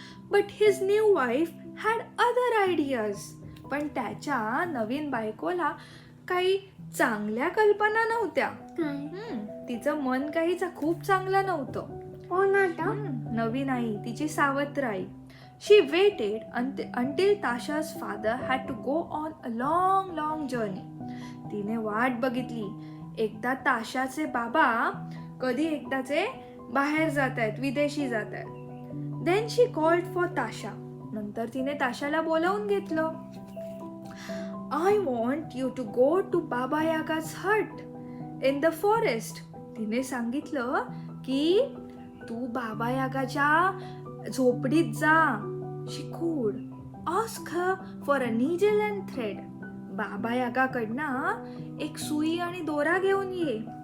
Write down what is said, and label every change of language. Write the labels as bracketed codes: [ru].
[en] But his new wife had other ideas. [mr] पण त्याच्या नवीन बायकोला काही चांगल्या कल्पना नव्हत्या. तिचं मन काही खूप चांगलं नव्हतं. नवीन आई, तिची सावत्र आई. [en] She waited until Tasha's father had to go on a long journey. [mr] तिने वाट बघितली. एकदा ताशाचे बाबा कधी एकदाचे बाहेर जात आहेत, विदेशी जात आहेत. [en] Then she called for Tasha. [mr] नंतर तिने ताशाला बोलावून घेतलं. [en] I want you to go to Baba Yaga's hut in the forest. [mr] तिने सांगितलं की तू बाबा यागाच्या झोपडीत जा. [en] She could ask her for a needle and thread. [mr] बाबा यागाकडनं एक सुई आणि दोरा घेऊन ये.